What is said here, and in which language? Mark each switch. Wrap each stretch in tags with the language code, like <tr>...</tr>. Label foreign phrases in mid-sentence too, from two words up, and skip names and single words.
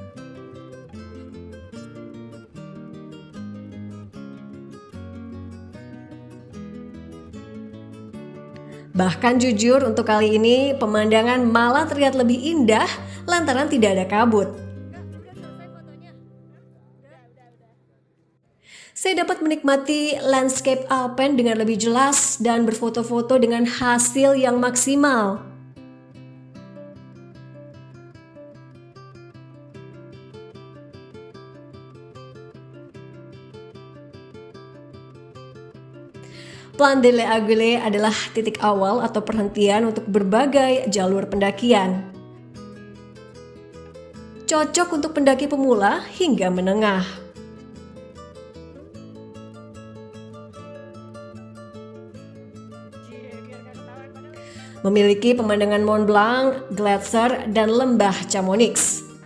<id>Bahkan jujur untuk kali ini pemandangan malah terlihat lebih indah lantaran tidak ada kabut. Saya dapat menikmati landscape Alpen dengan lebih jelas dan berfoto-foto dengan hasil yang maksimal. Plan de l'Aiguille adalah titik awal atau perhentian untuk berbagai jalur pendakian. Cocok untuk pendaki pemula hingga menengah. Memiliki pemandangan Mont Blanc, Gletser, dan lembah Chamonix.</id>